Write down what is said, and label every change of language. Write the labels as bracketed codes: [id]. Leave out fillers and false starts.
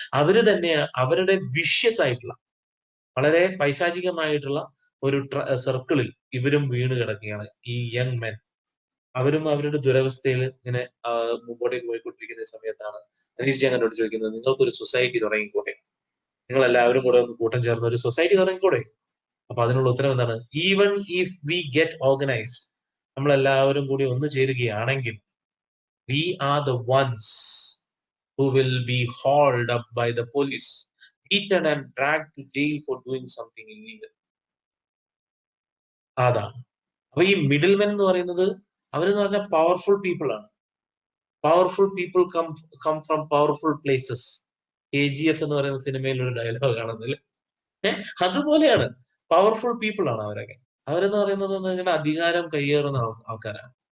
[ml] അവര് തന്നെ അവരുടെ വിഷ്യസ് ആയിട്ടുള്ള വളരെ പൈശാചികമായിട്ടുള്ള ഒരു സർക്കിളിൽ ഇവരും വീണ് കിടക്കുകയാണ് ഈ യങ് മെൻ. അവരും അവരുടെ ദുരവസ്ഥയിൽ ഇങ്ങനെ മുമ്പോട്ടേക്ക് പോയിക്കൊണ്ടിരിക്കുന്ന സമയത്താണ് അനീഷ് ജംഗനോട് ചോദിക്കുന്നത്, നിങ്ങൾക്കൊരു സൊസൈറ്റി തുടങ്ങിക്കൂടെ? നിങ്ങൾ എല്ലാവരും കൂടെ ഒന്ന് കൂട്ടം ചേർന്ന് ഒരു സൊസൈറ്റി തുടങ്ങിക്കൂടെ? അപ്പൊ അതിനുള്ള ഉത്തരം എന്താണ്? [en] even if we get organised, [ml] നമ്മൾ എല്ലാവരും കൂടി ഒന്ന് ചേരുകയാണെങ്കിൽ, [en] we are the ones who will be hauled up by the police, beaten and dragged to jail for doing something illegal. [ml] അതാണ്. അപ്പൊ ഈ മിഡിൽ മെൻ എന്ന് പറയുന്നത് അവരെന്ന് പറഞ്ഞാൽ പവർഫുൾ പീപ്പിൾ ആണ്. [en] Powerful people come from powerful places. [ml] KGF എന്ന് പറയുന്ന സിനിമയിൽ ഒരു ഡയലോഗ് ആണെന്നില്ല, അതുപോലെയാണ്. പവർഫുൾ പീപ്പിൾ ആണ് അവരൊക്കെ. അവരെന്ന് പറയുന്നത് എന്ന് വെച്ചാൽ അധികാരം കയ്യേറുന്ന ആൾക്കാരാണ്.